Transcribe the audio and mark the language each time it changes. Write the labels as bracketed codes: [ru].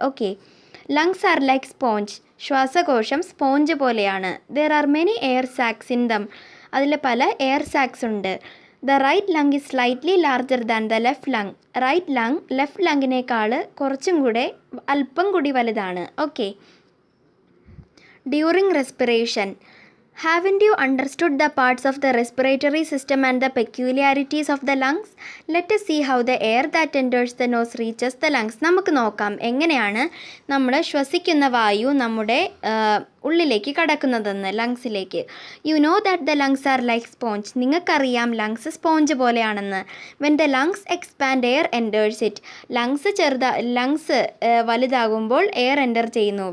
[en] Okay. Lungs are like sponge. [ml] ശ്വാസകോശം sponge പോലെയാണ്. [en] There are many air sacs in them. [ml] അതിൽ പല എയർ സാക്സ് ഉണ്ട്. [en] the [ml] right lung is slightly larger than the left lung. Right lung left ലങ്ങിനേക്കാൾ കുറച്ചും കൂടെ അല്പം കൂടി വലുതാണ്. [en] Okay. During respiration. Haven't you understood the parts of the respiratory system and the peculiarities of the lungs? Let us see how the air that enters the nose reaches the lungs. [ml] നമുക്ക് നോക്കാം എങ്ങനെയാണ് നമ്മൾ ശ്വസിക്കുന്ന വായു നമ്മുടെ ഉള്ളിലേക്ക് കടക്കുന്നതെന്ന്, ലങ്സിലേക്ക്. [en] You know that the lungs are like sponge. [ml] നിങ്ങൾക്കറിയാം lungs sponge പോലെയാണെന്ന്. [en] When the lungs expand air enters it. [ml] Lungs വലുതാകുമ്പോൾ എയർ എൻ്റർ ചെയ്യുന്നു.